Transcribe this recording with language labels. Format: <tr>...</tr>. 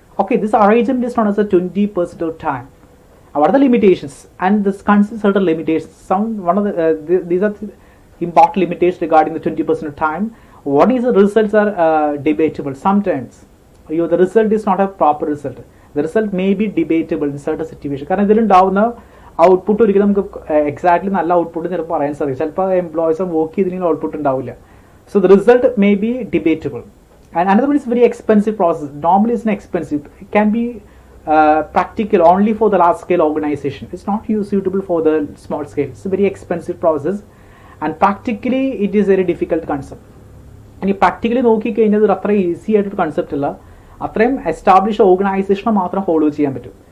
<en>Okay, this arrangement is known as a 20% of time. What are the limitations? And this consists certain limitations. These are important limitations regarding the 20% of time. What is the results are debatable. Sometimes the result is not a proper result. The result may be debatable in certain situations.</en> <ml>കാരണം ഇതിലുണ്ടാവുന്ന output ഒരിക്കലും നമുക്ക് exactly നല്ല output ചിലപ്പോൾ പറയാൻ സാധിക്കും. ചിലപ്പോൾ employees work ചെയ്തില്ലെങ്കിൽ output ഉണ്ടാവില്ല.</ml> <en>So the result may be debatable. And another one is very expensive process. Normally it's expensive. It can be practical only for the large scale organization. It's not suitable for the small scale. It's a very expensive process, and practically it is very difficult concept.</en> <ml>ഇനി practically നോക്കിക്കഴിഞ്ഞാൽ ഇത് അത്ര easy ആയിട്ടൊരു concept അല്ല. അത്രയും establish ഓർഗനൈസേഷനെ മാത്രം follow ചെയ്യാൻ പറ്റും.</ml>